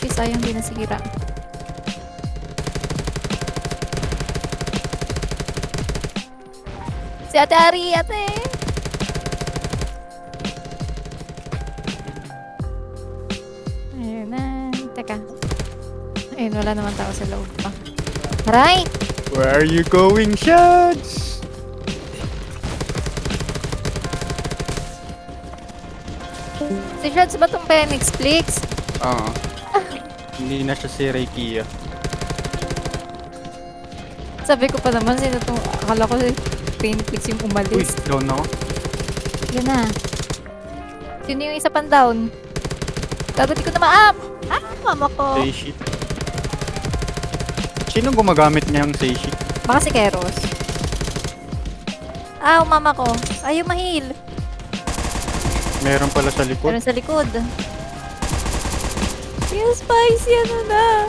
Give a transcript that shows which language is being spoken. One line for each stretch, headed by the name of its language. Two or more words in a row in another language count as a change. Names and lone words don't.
Filipino: Sayang din nasira. Si Ate Ari, ate! Ayun na. Teka. Ayun, wala naman tao sa loob pa. Aray!
English: Where are you going, shots?
Filipino: Si Shots ba tong Phoenix Flix? Oo. Hindi na siya si Reiki. Sabi ko pa naman, sino tong... Akala ko si Phoenix Flix yung Uy, umalis. down ako. Yan na. Sino yung isa pang down? Gago, di ko na ma-up! Mama ko!
English: Say shit.
Filipino: Sino gumagamit niyang
English: say shit?
Filipino: Baka si Keros. Mama ko. Ayaw mahil. Meron pala sa likod. Meron sa likod.
English: Yes, spicy,
Filipino: ano na?